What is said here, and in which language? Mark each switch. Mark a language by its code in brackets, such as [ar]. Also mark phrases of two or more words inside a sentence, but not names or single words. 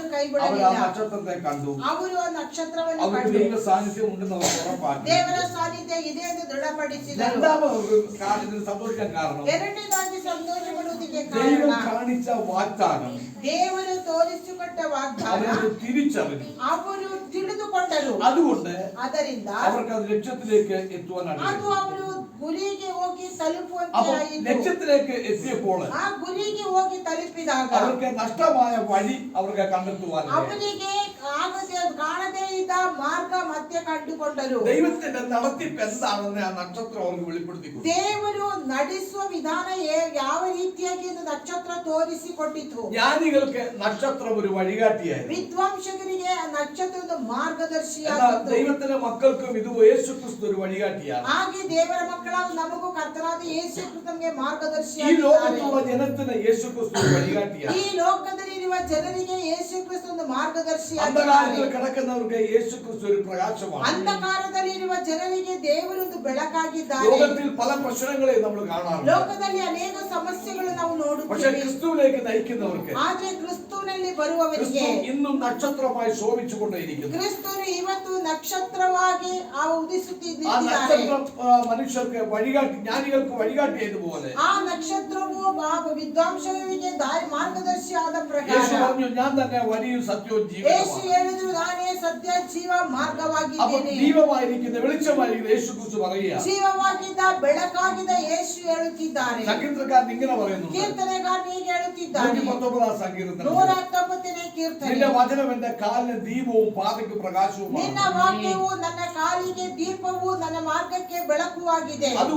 [ml] അവർ ആ [kn] ಕೈಬಿಡಲಿಲ್ಲ. [ml] നക്ഷത്രത്തെ കണ്ടു. [kn] ಅವರು ಆ ನಕ್ಷತ್ರವನ್ನು [ml] അവർക്ക് [kn] ಕಂಡು [ml] ദൈവ സാന്നിധ്യം ഉണ്ടെന്ന് അവർ ഉറപ്പാക്കി. [kn] ದೇವರ ಸಾನ್ನಿಧ್ಯ ಇದೆ ಎಂದು ದೃಢಪಡಿಸಿದರು. [ml] രണ്ടാമത് അവർക്ക് ഇതിന് സന്തോഷിക്കാൻ കാരണം [kn] ಎರಡನೇದಾಗಿ ಸಂತೋಷಪಡುವುದಕ್ಕೆ [ml] ദൈവം [kn] ಕಾರಣ [ml] കാണിച്ച വാഗ്ദാനം [kn] ದೇವರು ತೋರಿಸಿಕೊಟ್ಟ ವಾಗ್ದಾನ [ml] അവരത് തിരിച്ചറിഞ്ഞു. [kn] ಅವರು ತಿಳಿದುಕೊಂಡರು. [ml] അതുകൊണ്ട് [kn] ಅದರಿಂದ [ml] അവർക്ക് അത് ലക്ഷ്യത്തിലേക്ക് എത്തുവാനാണ് [kn] ಅದು ಅವರು ಗುರಿಗೆ ಹೋಗಿ ತಲುಪುವಂತೆ [ml] അപ്പൊ [kn] ಆಯಿತು. [ml] ലക്ഷ്യത്തിലേക്ക് എത്തിയപ്പോൾ [kn] ಆ ಗುರಿಗೆ ಹೋಗಿ ತಲುಪಿದಾಗ [ml] അവർക്ക് നഷ്ടമായ വഴി അവർക്ക് കണ്ടെത്തുവാൻ [kn] ಅವನಿಗೆ ಕಾಣದೇ ಇದ್ದ ಮಾರ್ಗ ಮತ್ತೆ ಕಂಡುಕೊಂಡರು. [ml] ദൈവത്തിന്റെ നടത്തിപ്പ് എന്താണെന്ന് ആ നക്ഷത്രം അവർക്ക് വെളിപ്പെടുത്തി കൊടുത്തു. [kn] ದೇವರು ನಡೆಸುವ ವಿಧಾನ ಯಾವ ರೀತಿಯಾಗಿ ಎಂದು ನಕ್ಷತ್ರ ತೋರಿಸಿಕೊಟ್ಟಿತು. [ml] ജ്ഞാനികൾക്ക് നക്ഷത്രം ഒരു വഴികാട്ടിയായിരുന്നു. [kn] ವಿದ್ವಾಂಸಕರಿಗೆ ಆ ನಕ್ಷತ್ರ ಒಂದು [ml] എന്നാൽ [kn] ಮಾರ್ಗದರ್ಶಿಯಾಗಿತ್ತು. [ml] ദൈവത്തിന്റെ മക്കൾക്കും ഇത് യേശുക്രിസ്തു ഒരു വഴികാട്ടിയാണ്. [kn] ಹಾಗೆ ದೇವರ ಮಕ್ಕಳಾದ ನಮಗೂ ಕರ್ತನಾದ ಯೇಸು ಕ್ರಿಸ್ತನಿಗೆ [ml] ഈ [kn] ಮಾರ್ಗದರ್ಶಿಯಾಗಿದ್ದಾರೆ. [ml] ലോകത്തുള്ള ജനത്തിന് യേശുക്രിസ്തു ഒരു വഴികാട്ടിയാണ്. [kn] ಈ ಲೋಕದಲ್ಲಿರುವ ಜನರಿಗೆ ಯೇಸು ಕ್ರಿಸ್ತ ಒಂದು ಮಾರ್ಗದರ್ಶಿಯಾಗಿದ್ದಾರೆ. [ml] അന്ധകാരത്തിൽ കിടക്കുന്നവർക്ക് യേശുക്രിസ്തു ഒരു പ്രകാശമാണ്. [kn] ಅಂಧಕಾರದಲ್ಲಿರುವ ಜನರಿಗೆ ದೇವರು ಒಂದು ಬೆಳಕಾಗಿದ್ದಾರೆ. [ml] ലോകത്തിൽ പല പ്രശ്നങ്ങളെ നമ്മൾ കാണാറുണ്ട്. [kn] ಲೋಕದಲ್ಲಿ ಅನೇಕ ಸಮಸ್ಯೆಗಳು ನಾವು [ml] പക്ഷെ [kn] ನೋಡುತ್ತೇವೆ. [ml] ക്രിസ്തുവിലേക്ക് നയിക്കുന്നവർക്ക് [kn] ಆದ್ರೆ ಕ್ರಿಸ್ತನಲ್ಲಿ ಬರುವವರಿಗೆ [ml] ക്രിസ്തു ഇന്നും നക്ഷത്രമായി ശോഭിച്ചുകൊണ്ടേയിരിക്കുന്നു. [kn] ಕ್ರಿಸ್ತನು ಇವತ್ತು ನಕ್ಷತ್ರವಾಗಿ [ml] ആ [kn] ಉದಿಸುತ್ತಿದ್ದಾರೆ. [ml] നക്ഷത്രം മനുഷ്യർക്ക് വഴികാട്ടി, ജ്ഞാനികൾക്ക് വഴികാട്ടിയതുപോലെ [kn] ಆ ನಕ್ಷತ್ರವು ವಿದ್ವಾಂಸರಿಗೆ ಮಾರ್ಗದರ್ಶಿ ಆದ [ml] യേശു [kn] ಪ್ರಕಾರ [ml] പറഞ്ഞു, ഞാൻ തന്നെ വഴിയും സത്യവും [kn] ಯೇಸು [ml] ജീവനുമാണ്. [kn] ಹೇಳಿದ್ರು ನಾನೇ ಸತ್ಯ ಜೀವ [ml] അപ്പൊ [kn] ಮಾರ್ಗವಾಗಿದ್ದೇನೆ. [ml] ദീപമായിരിക്കുന്ന വെളിച്ചമായിരിക്കുന്ന യേശു കുറിച്ച് പറയുക. [kn] ಜೀವವಾಗಿದ್ದ ಬೆಳಕಾಗಿದ್ದ ಯೇಸು ಹೇಳುತ್ತಿದ್ದಾರೆ. [ml] സങ്കീർത്തനക്കാരൻ ഇങ്ങനെ പറയുന്നു, [kn] ಕೀರ್ತನೆಗಾರನು ಹೀಗೆ ಹೇಳುತ್ತಿದ್ದಾನೆ. [ml] 119 സങ്കീർത്തനം, [kn] 119ನೇ ಕೀರ್ತನೆ. [ml] നിന്റെ വചനം എന്റെ കാലിന് ദീപവും പാതയ്ക്ക് പ്രകാശവുമാണ്. [kn] ನಿನ್ನ ವಾಕ್ಯವು ನನ್ನ ಕಾಲಿಗೆ ದೀಪವು ನನ್ನ ಮಾರ್ಗಕ್ಕೆ ಬೆಳಕುವಾಗಿದೆ.